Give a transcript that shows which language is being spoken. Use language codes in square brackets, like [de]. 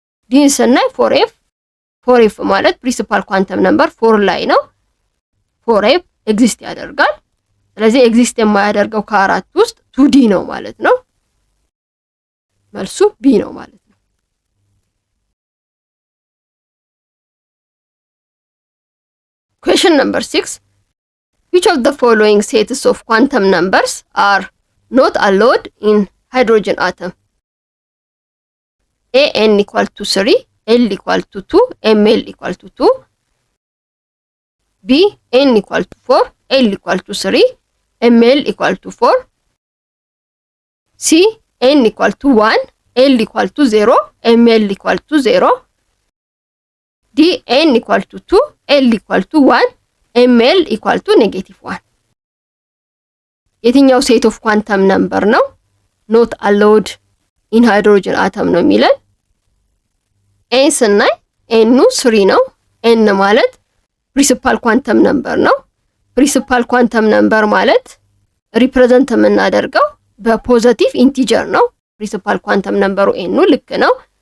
[am] ዲን ስናይ 4f ማለት ፕሪንሲፓል ኳንተም ነምበር 4 ላይ ነው 4f ኤግዚስት ያደርጋል። ስለዚህ ኤግዚስት የማያደርገው ከአራት ውስጥ 2d ነው ማለት ነው። መልሱ ቢ ነው ማለት ነው። [en] Question number 6. Which of the following sets of quantum numbers are not allowed in hydrogen atom? A n equal to 3, L equal to 2, Ml equal to 2. B n equal to 4, L equal to 3, Ml equal to 4. C n equal to 1, L equal to 0, Ml equal to 0. D n equal to 2, L equal to 1, Ml equal to -1. [am] የትኛው [en] ሴት ኦፍ ኳንተም ነምበር ነው ኖት አሎውድ ኢን ሃይድሮጅን አተም [am] ነው የሚለን? ኤን ስናይ ኤኑ 3 ነው። ኤን ማለት ፕሪንሲፓል ኳንተም ነምበር ነው። ፕሪንሲፓል ኳንተም ነምበር ማለት ሪፕሬዘንት የምናደርገው በፖዚቲቭ ኢንቲጀር ነው። ፕሪንሲፓል ኳንተም ነምበሩ ኤኑ ልክ ነው።